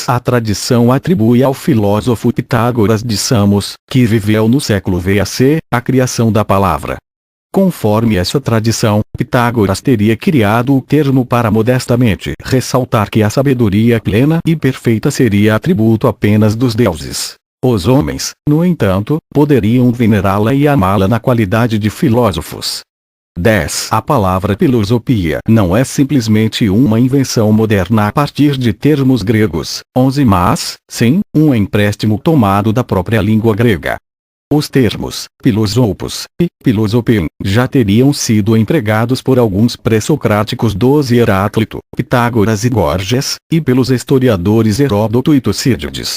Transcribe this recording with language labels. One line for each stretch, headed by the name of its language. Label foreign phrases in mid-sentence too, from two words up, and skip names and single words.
Portuguese: A tradição atribui ao filósofo Pitágoras de Samos, que viveu no século VAC, a criação da palavra. Conforme essa tradição, Pitágoras teria criado o termo para modestamente ressaltar que a sabedoria plena e perfeita seria atributo apenas dos deuses. Os homens, no entanto, poderiam venerá-la e amá-la na qualidade de filósofos. 10. A palavra filosofia não é simplesmente uma invenção moderna a partir de termos gregos. 11. Mas, sim, um empréstimo tomado da própria língua grega. Os termos filosopos e filosofem já teriam sido empregados por alguns pré-socráticos dos Heráclito, Pitágoras e Gorgias, e pelos historiadores Heródoto e Tucídides.